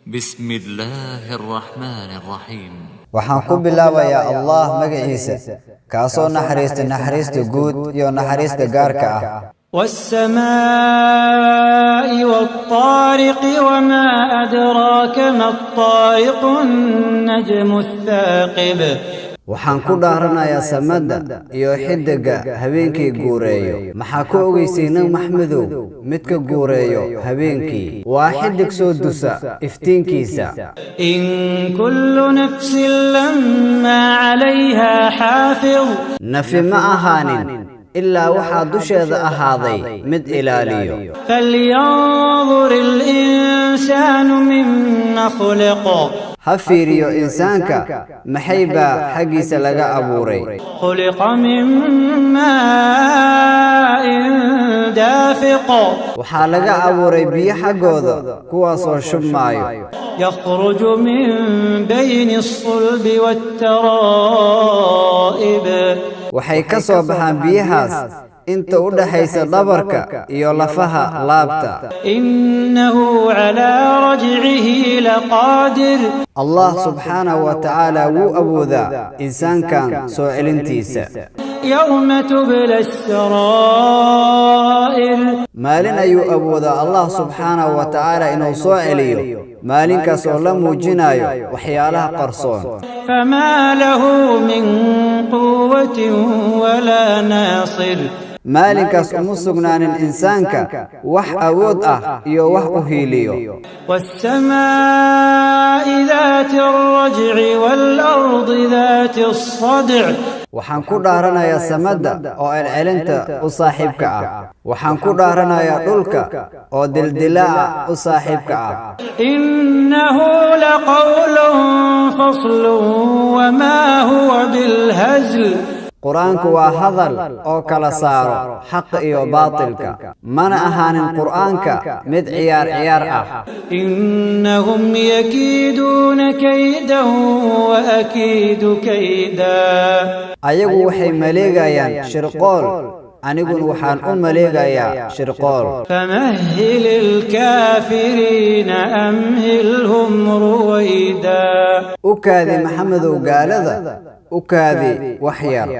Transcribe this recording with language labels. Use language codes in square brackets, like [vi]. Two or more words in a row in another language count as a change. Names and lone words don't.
[ar] بسم الله الرحمن الرحيم [so] waxaan ku bilaabayaa Allah magaciisa kaasoo naxariista guud iyo naxariista gaarka ah [ar] والسماء والطارق وما أدراك ما الطارق النجم الثاقب [so] waxaan ku dhaaranayaa samada iyo xidiga habeenkii guureeyo maxaa ku ogeysiinay maxmedow midka guureeyo habeenkii waa xidig soo dusa iftiinkiisa [ar] إن كل نفس لما عليها حافظ [so] nafi ma ahaanin ilaa waxaa dusheeda ahaaday mid ilaaliyo [ar] فلينظر الإنسان مما خلق [so] ha fiiriyo insaanka maxay baa xagiisa laga abuuray [ar] خلق من ماء دافق [so] waxaa laga abuuray biyo xaggooda kuwaasoo shubmaayo [ar] يخرج من بين الصلب والترائب [so] waxay ka soo baxaan biyahaas inta u dhaxaysa dhabarka iyo lafaha laabta [ar] إنه على رجعه لقادر [so] Allah [ar] سبحانه وتعالى [so] wuu awoodaa insaankan soo celintiisa [ar] يوم تبلى السرائر [so] maalin ayuu awoodaa Allah [ar] سبحانه وتعالى [so] inuu soo celiyo maalinkaas oo la muujinayo waxyaalaha qarsoon [ar] فما له من قوة ولا ناصر [so] maalinkaas uma sugnaanin insaanka wax awood ah iyo wax u hiiliyo [ar] والسماء ذات الرجع والأرض ذات الصدع [so] waxaan ku dhaaranayaa samada oo celcelinta u saaxiibka ah waxaan ku dhaaranayaa dhulka oo dildilaaca u saaxiibka ah [ar] إنه لقول فصل وما هو بالهزل [so] quraanku waa hadal oo kala saaro xaq iyo baatilka mana ahaanin quraanka mid ciyaar ah [ar] إنهم يكيدون كيدا وأكيد كيدا [so] ayagu waxay maleegayaan shirqool aniguna waxaan u maleegayaa shirqool [ar] فمهل الكافرين أمهلهم رويدا [so] u kaadi maxamedow gaalada u kaadi wax yar